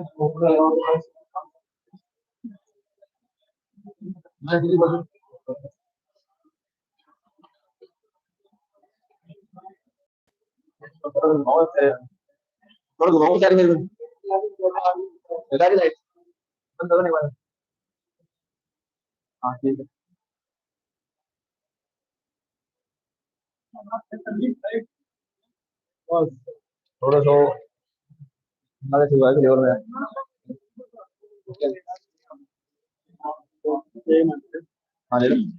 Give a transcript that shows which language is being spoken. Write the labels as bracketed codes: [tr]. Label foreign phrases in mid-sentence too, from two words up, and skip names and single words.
[id] Kalau gue mau cari nih, dari dari, bentar nih bang. [hi] Ah, ठीक है. बस थोड़ा सा हमारे सुबह के लेवल में. हाँ ले लो.